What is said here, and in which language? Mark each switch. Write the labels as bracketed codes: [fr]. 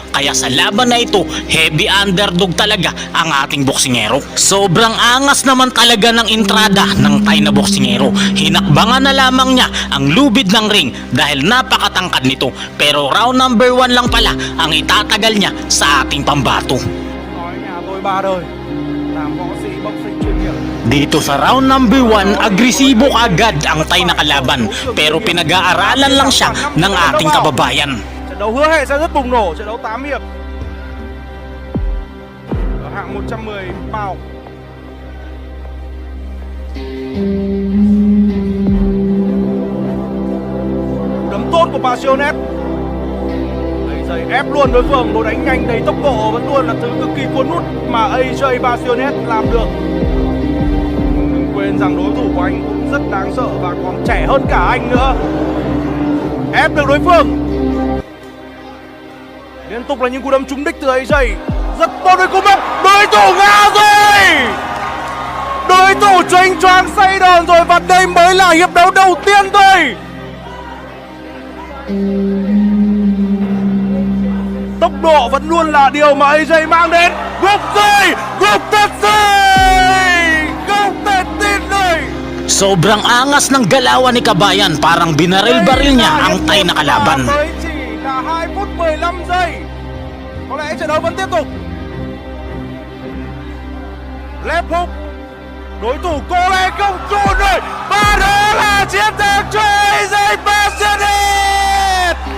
[tl] Kaya sa laban na ito, [en] heavy underdog [tl] talaga ang ating boksingero. Sobrang angas naman talaga ng entrada ng Thai na boksingero. Hinakbangan na lamang niya ang lubid ng ring dahil napakatangkad nito. Pero round number 1 lang pala ang itatagal niya sa ating pambato. [vi] Nói nhà tôi ba đời, làm võ sĩ boxing chuyên nghiệp. [tl] Dito sa round number 1, agresibo agad ang Thai na kalaban pero pinag-aaralan lang siya ng ating kababayan. [vi] Trận đấu hứa hẹn sẽ rất bùng nổ, trận đấu 8 hiệp. Ở hạng 110 pound. Đấm tốt của Pasiones. Lấy giây ép luôn đối phương. Lối đánh nhanh đầy tốc độ vẫn luôn là thứ cực kỳ cuốn hút mà AJ Bastionet làm được. Đừng quên rằng đối thủ của anh cũng rất đáng sợ và còn trẻ hơn cả anh nữa. Ép được đối phương. Liên tục là những cú đấm trúng đích từ AJ. Rất tốt với cú đấm. Đối thủ ngã rồi. Đối thủ chênh choáng say đòn rồi và đây mới là hiệp đấu đầu tiên thôi. Tốc độ vẫn luôn là điều mà AJ mang đến. Gục rồi, gục thật rồi. Không thể tin rồi. [tl] Sobrang angas ng galawan ni Kabayan, parang binaril-baril niya ang tay na kalaban. [vi] Mới chỉ là 2 phút 15 giây. Có lẽ trận đấu vẫn tiếp tục. Left hook. Đối thủ cô lẽ không trụ rồi. Và đó là chiến thắng cho AJ Bastionet.